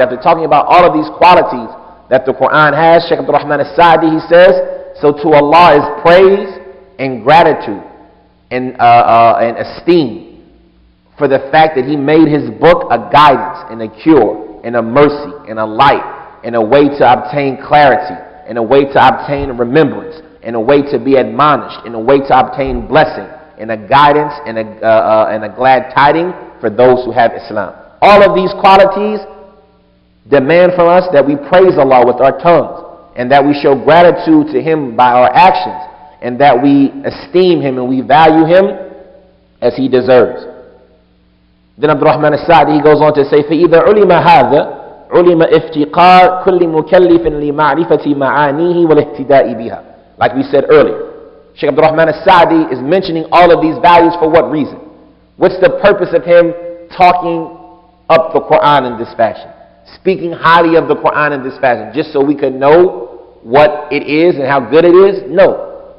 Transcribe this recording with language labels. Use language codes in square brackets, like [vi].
[en] After talking about all of these qualities that the Quran has, Shaykh Abdul-Rahman al-Sa'di, he says, so to Allah is praise and gratitude and esteem for the fact that He made His book a guidance and a cure and a mercy and a light and a way to obtain clarity and a way to obtain remembrance and a way to be admonished and a way to obtain blessing and a guidance and a glad tiding for those who have Islam. All of these qualities demand from us that we praise Allah with our tongues, and that we show gratitude to Him by our actions, and that we esteem Him and we value Him as He deserves. [ar] Then Abdul-Rahman al-Sa'di, [en] he goes on to say, [ar] فَإِذَا عُلِمَ هَذَا عُلِمَ افتقار كل مكلف لمعرفة معانيه والاهتداء بها. [en] Like we said earlier, Shaykh Abdul-Rahman al-Sa'di is mentioning all of these values for what reason? What's the purpose of him talking up the Quran in this fashion? Speaking highly of the Quran in this fashion, just so we can know what it is and how good it is? No.